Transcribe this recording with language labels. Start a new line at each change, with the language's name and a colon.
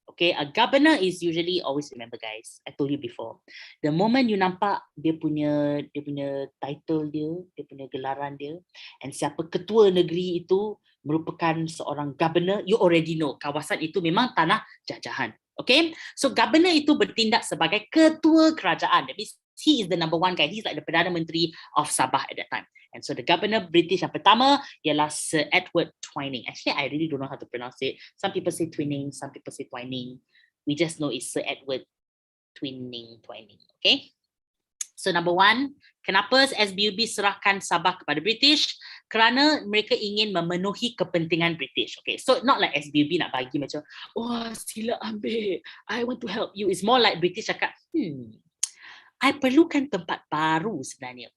English: Okay, a governor is usually, always remember guys, I told you before, the moment you
Malay: nampak dia punya title dia punya gelaran dia,
English: and
Malay: siapa ketua negeri itu merupakan seorang governor,
English: you already know
Malay: kawasan itu memang tanah jajahan.
English: Okay, so
Malay: governor itu bertindak sebagai ketua kerajaan.
English: That means he is the number one guy. He's like the Perdana Menteri of Sabah at that time. And so the governor British
Malay: yang pertama ialah
English: Sir Edward Twining. Actually, I really don't know how to pronounce it. Some people say Twining, some people say Twining. We just know it's Sir Edward Twining. Okay. So number one,
Malay: kenapa SBUB serahkan Sabah kepada British? Kerana mereka ingin memenuhi kepentingan British.
English: Okay, so not like
Malay: SBUB nak bagi macam, oh sila ambil,
English: I want to help you. It's more like
Malay: British cakap, I perlukan tempat baru sebenarnya.